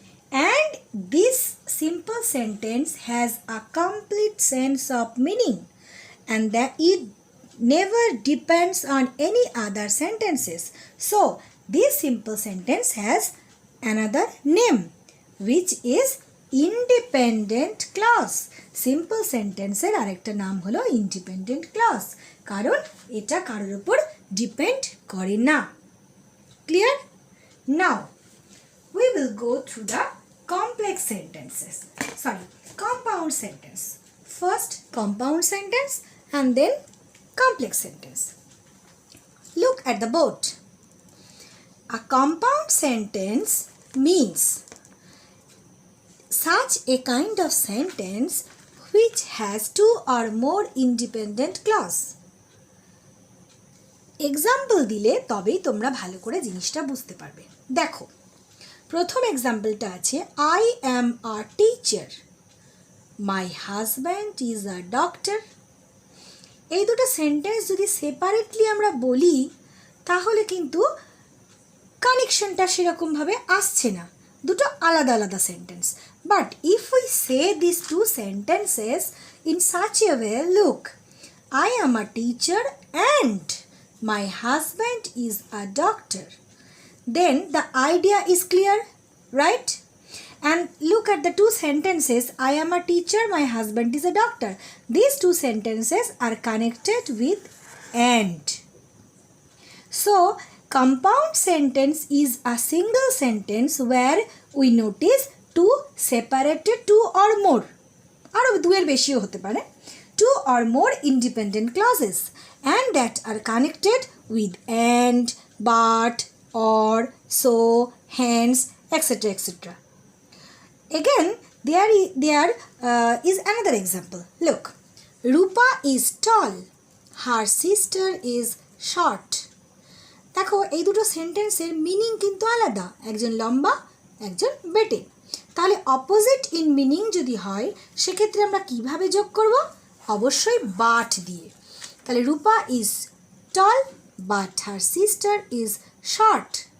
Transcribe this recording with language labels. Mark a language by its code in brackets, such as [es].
[en] And this simple sentence has a complete sense of meaning and that it never depends on any other sentences. So this simple sentence has another name which is independent clause. [bn] Simple সেন্টেন্সের আরেকটা নাম হলো independent clause, কারণ এটা কারোর উপর depend করে না। Clear? [en] Now we will go through the complex sentences, compound sentence. First compound sentence and then complex sentence. Look at the board. A compound sentence means such a kind of sentence which has two or more independent clause. [bn] Example দিলে তবেই তোমরা ভালো করে জিনিসটা বুঝতে পারবে। দেখো, প্রথম এক্সাম্পলটা আছে [en] I am a teacher, my husband is a doctor. [bn] এই দুটো সেন্টেন্স যদি সেপারেটলি আমরা বলি তাহলে কিন্তু কানেকশনটা সেরকমভাবে আসছে না, দুটো আলাদা আলাদা sentence. [en] But if we say this two sentences in such a way, look, I am a teacher and my husband is a doctor, then the idea is clear, right? And look at the two sentences, I am a teacher, my husband is a doctor. These two sentences are connected with and. So compound sentence is a single sentence where we notice two separated two or more, [bn] আরো দুয়ের বেশিও হতে পারে, [en] two or more independent clauses and that are connected with and, but, or, so, hence, etc. etc. Again, there is another example. Look, Rupa is tall, her sister is short. [bn] দেখো, এই দুটো সেন্টেন্সের meaning কিন্তু আলাদা, একজন লম্বা একজন বেটে। তাহলে [en] opposite in meaning [bn] যদি হয় সেক্ষেত্রে আমরা কিভাবে যোগ করব? অবশ্যই বাট দিয়ে। তাহলে [en] Rupa is tall but her sister is short.